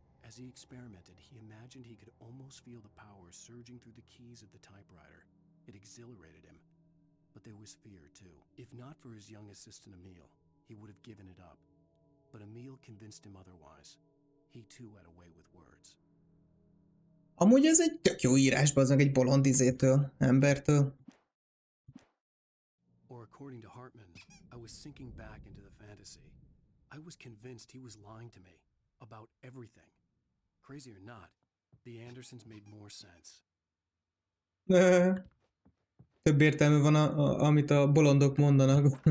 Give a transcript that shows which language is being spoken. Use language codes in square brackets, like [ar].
[en] As he experimented, he imagined he could almost feel the power surging through the keys of the typewriter. It exhilarated him. But there was fear, too. If not for his young assistant Emil, he would have given it up. But Emil convinced him otherwise. He too had a way with words. [hu] Amúgy ez egy tök jó írás, bazdmeg egy bolond embertől. [en] Or according to Hartman, I was sinking back into the fantasy. I was convinced he was lying to me about everything. Crazy or not, the Andersons made more sense. [hu] Több értelme van, amit a bolondok mondanak.